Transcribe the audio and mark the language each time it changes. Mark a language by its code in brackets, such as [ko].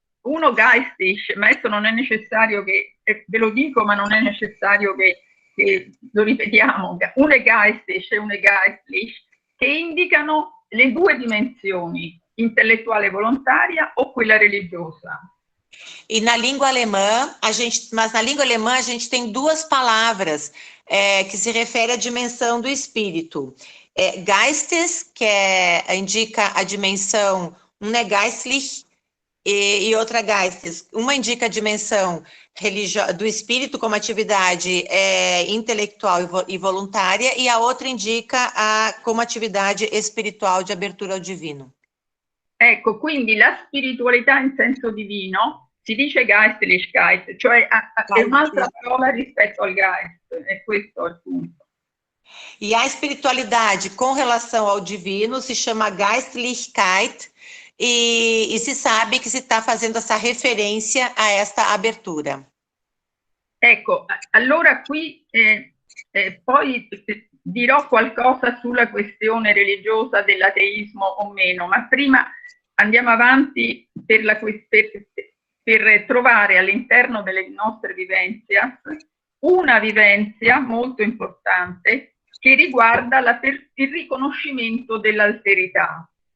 [it] Uno geistig, ma adesso non è necessario che, ve lo dico, ma non è necessario che lo ripetiamo, uno è geistig e uno è geistlich, che indicano le due dimensioni, intellettuale volontaria o quella religiosa. [pt] E na língua alemã, mas na língua alemã a gente tem duas palavras que se refere à dimensão do espírito. Geistes, que indica a dimensão, uma é geistlich e outra geistes. Uma indica a dimensão do espírito como atividade intelectual e voluntária, e a outra indica como atividade espiritual de abertura ao divino. [it] Ecco, quindi la spiritualità in senso divino si dice Geistlichkeit, cioè è un'altra parola rispetto al Geist, e questo è il punto. [pt] E a espiritualidade com relação ao divino se chama Geistlichkeit, e se sabe que se está fazendo essa referência a esta abertura. [it] Ecco, allora qui poi dirò qualcosa sulla questione religiosa dell'ateismo o meno, ma prima andiamo avanti per trovare all'interno delle nostre vivenze una vivenzia molto importante che riguarda il riconoscimento dell'alterità.